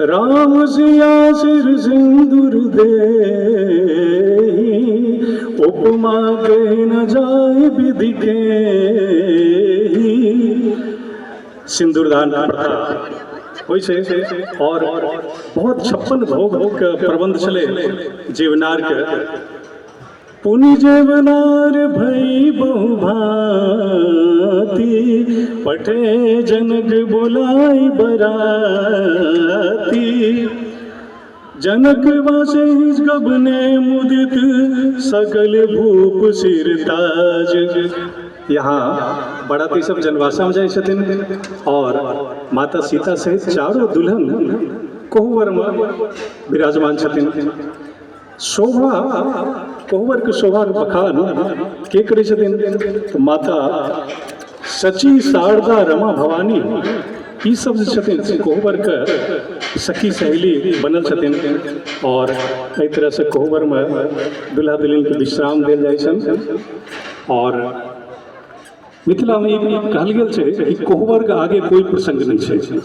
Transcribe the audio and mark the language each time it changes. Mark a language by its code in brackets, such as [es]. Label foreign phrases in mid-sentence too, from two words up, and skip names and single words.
[awa] राम सिया सिर सिंदूर दे, उपमा कहि न जाय विधि के। [mai] सिंदूर दान होइ छै और बहुत 56 भोग के प्रबंध छलै जीवनार के। [awa] पुनि जेवनार भई बहु भांति, पठे जनक बोलाई बराती। जनक वासे गबने मुदित, सकल भूप सिर ताज। [mai] यहाँ बराती सब जनवासा में जाइ छथिन और माता सीता सहित चारों दुल्हन कोहबर में विराजमान छथिन। शोभा कोहबर के शोभा के बखान के करे छथिन तो माता सची शारदा रमा भवानी ई सब जे छथिन कोहबर के सखी सहेली बनल छथिन। और एहि तरह से कोहबर में दुल्हा दुल्हन के विश्राम देल जाइ छनि। और मिथिला में एक कहल गेल छै कि कोहबर के आगे कोई प्रसंग नहीं छै।